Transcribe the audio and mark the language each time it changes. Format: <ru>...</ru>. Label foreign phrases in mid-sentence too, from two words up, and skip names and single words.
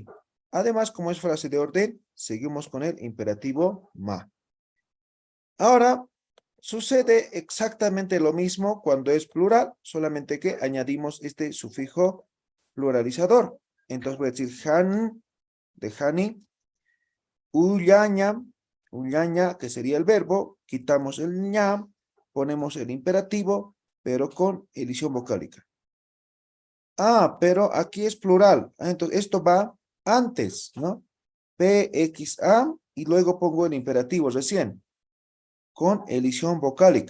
<es>Además, como es frase de orden, seguimos con el imperativo ma. Ahora, sucede exactamente lo mismo cuando es plural, solamente que añadimos este sufijo pluralizador. Entonces voy a decir han, de hani,</es> <ay>uyaña, uyaña,</ay> <es>que sería el verbo, quitamos el ña, ponemos el imperativo, pero con edición vocálica. Ah, pero aquí es plural. Entonces esto va antes, ¿no? PXA y luego pongo el imperativo recién, con edición vocálica.</es>